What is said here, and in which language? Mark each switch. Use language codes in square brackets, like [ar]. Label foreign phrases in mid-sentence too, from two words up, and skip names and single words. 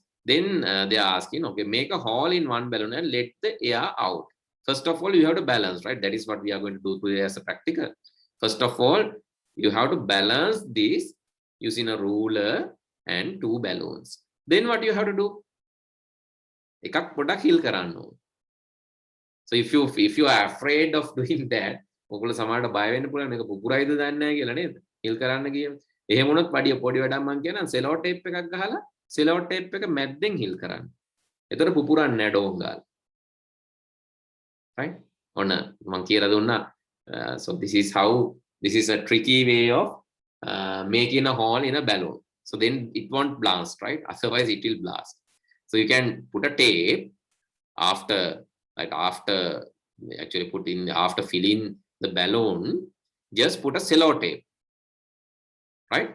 [en] Then they are asking, okay, make a hole in one balloon and let the air out. First of all, you have to balance, right? That is what we are going to do today as a practical. First of all, you have to balance this using a ruler and 2 balloons. Then what you have to do? [si] එකක් පොඩක් හිල් කරන්න ඕන. [en] So if you are afraid of doing that, [si] ඔයගොල්ලෝ සමහරට බය වෙන්න පුළුවන් මේක පුපුරයිද දන්නේ නැහැ කියලා නේද? හිල් කරන්න ගියම. එහෙම වුණොත් පොඩි වැඩක් මම කියනවා [en] cello tape [si] එකක් ගහලා [en] cello tape [si] එක මැද්දෙන් හිල් කරන්න. එතකොට පුපුරන්නේ නැහැ ඩෝන් ගාලා. Right? ඔන්න මම කියලා දුන්නා. [en] So this is a tricky way of making a hole in a balloon. So then it won't blast, right? Otherwise it will blast. So you can put a tape after filling the balloon, just put a cello tape, right?